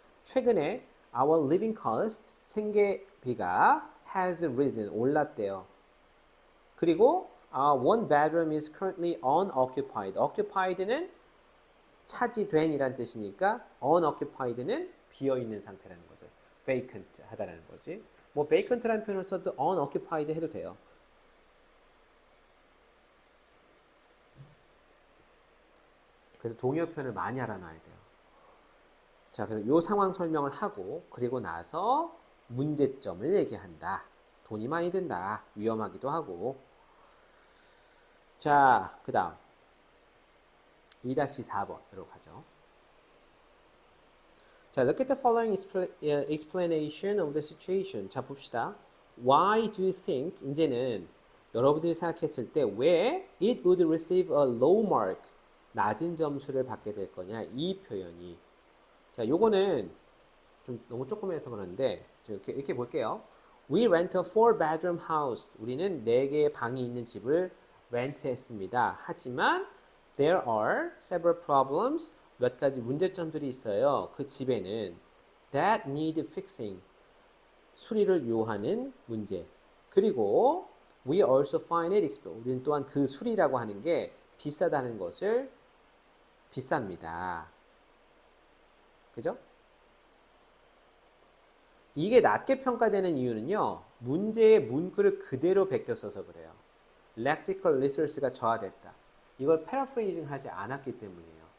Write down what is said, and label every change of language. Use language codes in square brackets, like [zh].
[en] 최근에 our living cost, [ko] 생계비가 [en] has risen, [ko] 올랐대요. [en] 그리고 one bedroom is currently unoccupied. [ko] occupied는 차지된 이란 뜻이니까 unoccupied는 비어있는 상태라는 거죠. vacant 하다라는 거지. 뭐 vacant라는 표현을 써도 unoccupied 해도 돼요. 그래서 동의어 표현을 많이 알아놔야 돼요. 자, 그래서 이 상황 설명을 하고 그리고 나서 문제점을 얘기한다. 돈이 많이 든다. 위험하기도 하고. 자, 그 다음 2-4번으로 가죠. [en] 자, look at the following explanation of the situation. [ko] 자, 봅시다. [en] Why do you think, [ko] 이제는 여러분들이 생각했을 때 왜 [en] it would receive a low mark, [ko] 낮은 점수를 받게 될 거냐, 이 표현이. 자, 요거는 좀 너무 조금 해서 그러는데 이렇게 볼게요. [en] We rent a 4-bedroom house. [ko] 우리는 4개의 방이 있는 집을 렌트했습니다. [en] 하지만 there are several problems. [ko] 몇 가지 문제점들이 있어요. 그 집에는 [en] that need fixing. [ko] 수리를 요하는 문제. [en] 그리고 we also find it expensive. [ko] 우리는 또한 그 수리라고 하는 게 비싸다는 것을 비쌉니다. 그죠? 이게 낮게 평가되는 이유는요. 문제의 문구를 그대로 베껴 써서 그래요. lexical resource가 저하됐다. 이걸 paraphrasing 하지 않았기 때문이에요.